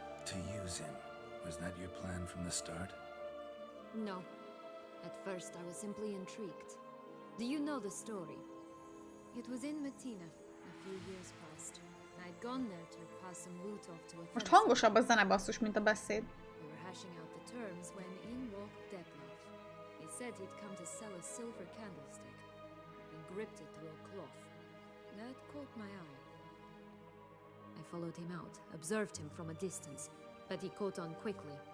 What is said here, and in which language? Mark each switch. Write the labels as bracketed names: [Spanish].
[English] To use him. Was that your plan from the start? No. At first I was simply intrigued. Do you know the story? It was in Medina a few years past. I'd gone there to pass some loot off to a friend. [Hungarian] Most hangosabb a zene basszus, mint a beszéd. [English] We were hashing out the terms when in walked Detlef. He said he'd come to sell a silver candlestick and gripped it through a cloth. That caught my eye. I followed him out, observed him from a distance, but he caught on quickly.